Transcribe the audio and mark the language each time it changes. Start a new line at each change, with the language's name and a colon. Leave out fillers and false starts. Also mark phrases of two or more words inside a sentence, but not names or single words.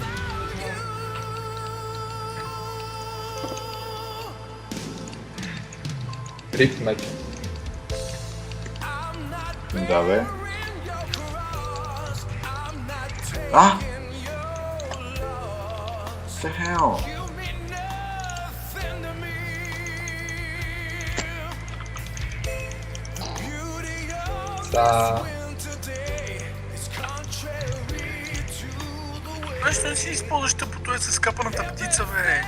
Bulgarian: Рифт меч. Да, бе. А!
English: What the hell?
Bulgarian: Защо не си използваш тъпото с капаната птица, бе?